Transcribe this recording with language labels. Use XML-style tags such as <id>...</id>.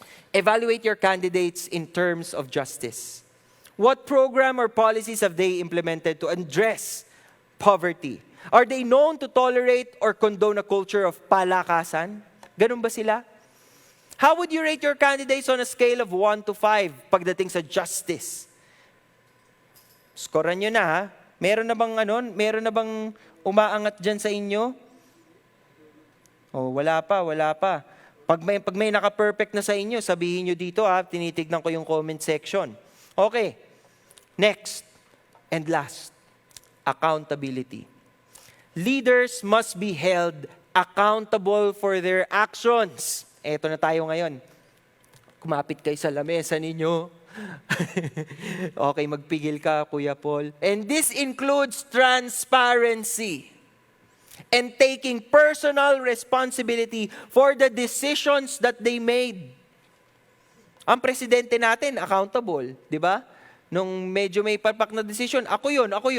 <en>Evaluate your candidates in terms of justice. What program or policies have they implemented to address poverty? Are they known to tolerate or condone a culture of palakasan?</en> <tl>Ganun ba sila?</tl> <en>How would you rate your candidates on a scale of 1 to 5</en> <tl>pagdating sa</tl> <en>justice?</en> <tl>Scorean nyo na ha. Meron na bang umaangat dyan sa inyo? Oh, wala pa. Pag may naka-perfect na sa inyo, sabihin nyo dito ha, tinitignan ko yung comment section. Okay.</tl> <en>Next and last, accountability. Leaders must be held accountable for their actions.</en> <tl>Eto na tayo ngayon. Kumapit kayo sa lamesa ninyo. Okay, magpigil ka, Kuya Paul.</tl> <en>And this includes transparency and taking personal responsibility for the decisions that they made.</en> <tl>Ang presidente natin, accountable, di ba? Nung medyo may palpak na decision, ako yun.</tl>